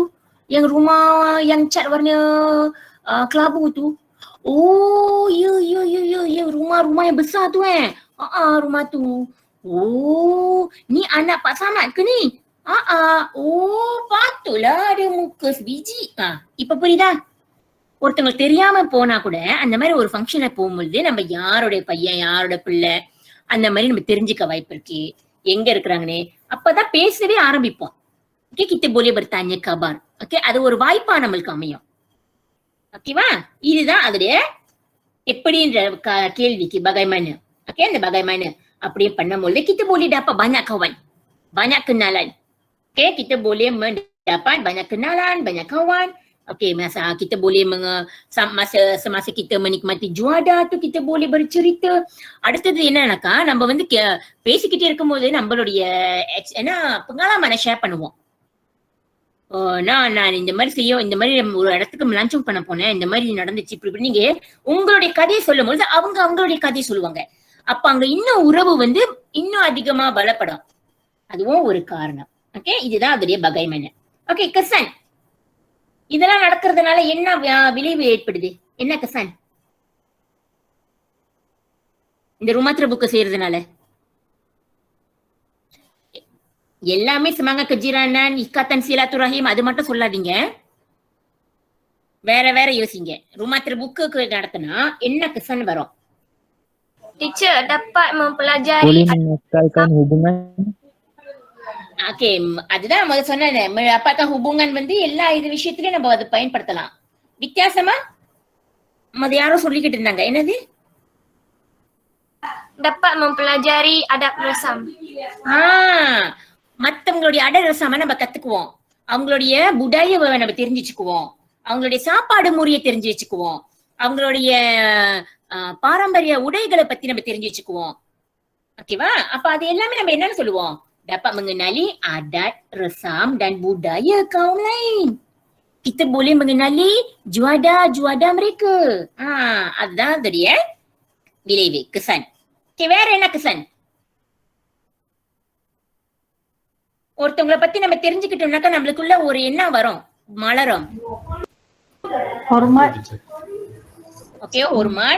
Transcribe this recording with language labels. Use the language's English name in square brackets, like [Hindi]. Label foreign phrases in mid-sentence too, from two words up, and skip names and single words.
[Malay] Yang rumah yang cat warna kelabu tu. Oh, ya, rumah yang besar tu rumah tu. Oh, ni anak Pak Samad ke ni? Oh, patutlah ada muka sebiji. [Tamil] இப்ப புரியுதா? ஒருத்தங்களுக்கு தெரியாம போனா கூட அந்த மாதிரி ஒரு ஃபங்க்ஷன்ல போகும்போது நம்ம யாரோட பையன் யாரோட பிள்ளை அந்த மாதிரி நம்ம தெரிஞ்சுக்க வாய்ப்பு இருக்கு, எங்க இருக்கிறாங்கன்னு. அப்பதான் பேசவே ஆரம்பிப்போம். ஓகே, [Malay] kita boleh bertanya kabar. [Tamil] ஓகே, அது ஒரு வாய்ப்பா நம்மளுக்கு அமையும். ஓகேவா? இதுதான் அதோடைய எப்படின்ற கேள்விக்கு bagaimana. ஓகே, அந்த [Malay] bagaimana [Tamil] அப்படியே பண்ணும்போது [Malay] kita boleh dapat banyak kawan, banyak kenalan. Okay, kita boleh mendapat banyak kenalan, banyak kawan. Okay, masa kita boleh semasa kita menikmati juada tu kita boleh bercerita. [Tamil] அடுத்தது என்னன்னாக்கா நம்ம வந்து பேசிக்கிட்டே இருக்கும்போது நம்மளுடைய பங்களாமான ஷேர் பண்ணுவோம். நான் இந்த மாதிரி இந்த மாதிரி ஒரு இடத்துக்கு லஞ்சம் பண்ண போனேன், இந்த மாதிரி நடந்துச்சு, இப்படி நீங்க உங்களுடைய கதையை சொல்லும் போது அவங்களுடைய கதையை சொல்லுவாங்க. அப்ப அங்க இன்னும் உறவு வந்து இன்னும் அதிகமா பலப்படும். அதுவும் ஒரு காரணம். ஓகே, இதுதான் அதோடைய bagaimana. ஓகே, kesan. இதெல்லாம் நடக்கிறதுனால என்ன விளைவு ஏற்படுது? என்ன kesan? இந்த [Malay] rumah terbuka [Tamil] செய்யறதுனால எல்லாமே [Malay] semangat kejiranan, ikatan silaturahim [Tamil] அது மட்டும் சொல்லாதீங்க. வேற யோசிங்க. [Malay] rumah terbuka [Tamil] நடத்தினா என்ன kesan வரும்? [Malay] Teacher dapat mempelajari. Boleh mengekalkan hubungan. [Tamil] Okay, அதுதான் முதல்ல சொன்னேன். [Malay] mendapatkan hubungan [Tamil] வந்து எல்லா இது விஷயத்திலயும் நம்ம அதை பயன்படுத்தலாம். வித்தியாசமா அது யாரும் சொல்லிக்கிட்டு இருந்தாங்க, என்னது? [Malay] Dapat mempelajari adab resam. [Tamil] மத்தவங்களுடைய அடரசமா நம்ம கத்துக்குவோம். அவங்களுடைய புடாயை நம்ம தெரிஞ்சுக்குவோம். அவங்களுடைய சாப்பாடு முறையை தெரிஞ்சு வச்சுக்குவோம். அவங்களுடைய பாரம்பரிய உடைகளை பத்தி நம்ம தெரிஞ்சு வச்சுக்குவோம். ஓகேவா? அப்ப அது எல்லாமே நம்ம என்னன்னு சொல்லுவோம்? [Malay] Dapat mengenali adat, resam dan budaya kaum lain. Kita boleh mengenali juada mereka. [Tamil] அதுதான் dia விளைவு, kesan. Okay, வேற என்ன kesan? ஒருத்தவங்களை பத்தி நம்ம தெரிஞ்சுக்கிட்டோம்னாக்கா நம்மளுக்குள்ள ஒரு என்ன வரும்? மலரும். [Malay] Hormat. [Tamil] ஓகே, ஹொர்மாட்.